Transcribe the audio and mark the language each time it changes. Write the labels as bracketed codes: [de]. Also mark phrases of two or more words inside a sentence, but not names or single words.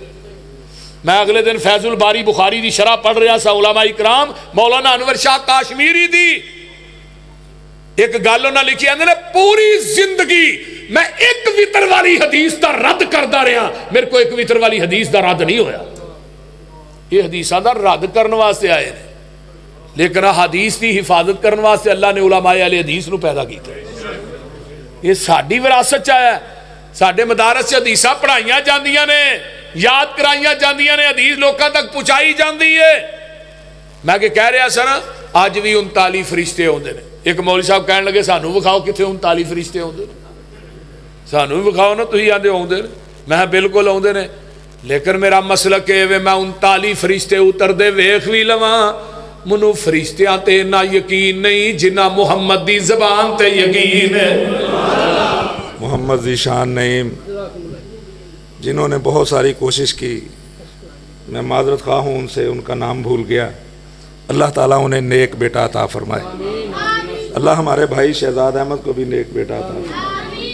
[pa] میں اگلے دن فیض الباری بخاری دی شرح پڑھ رہا سا، علماء اکرام مولانا انور شاہ کاشمیری دی ایک گل انہاں لکھی ہے، پوری زندگی میں ایک وطر والی حدیث دا رد کردا رہا، میرے کو ایک وطر والی حدیث دا رد نہیں ہویا۔ یہ حدیثاں دا رد کرنے واسطے آئے ہیں، لیکن حدیث دی حفاظت کرنے واسطے اللہ نے علماء اہل حدیث نو پیدا کیتا ہے۔ یہ ساڈی وراثت چاہیا ہے، ساڈے مدارس سے حدیثاں پڑھائیاں جاندیاں نے، یاد کرائیاں جاندیاں نے، حدیث لوکاں تک پہنچائی جاندی ہے۔ میں کہ کہہ رہا سا نا، آج بھی 39 فرشتے ہوندے نے۔ ایک مولوی صاحب کہنے لگے سانو وکھاؤ کتنے 39 فرشتے ہوندے نے، سانو بھی وکھاؤ نا، تسی آندے ہوندے نے۔ میں بالکل ہوندے نے، لیکن میرا مسلک ہے میں 39 فرشتے اتر دے ویکھ بھی لواں، منو فرشتیاں تے نہ یقین نہیں جنہ محمد دی زبان تے یقین ہے۔ [ur] محمد ذیشان نعیم جنہوں نے بہت ساری کوشش کی، میں معذرت خواہ ہوں ان سے، ان کا نام بھول گیا۔ اللہ تعالیٰ انہیں نیک بیٹا عطا فرمائے۔ اللہ ہمارے بھائی شہزاد احمد کو بھی نیک بیٹا عطا فرمائے۔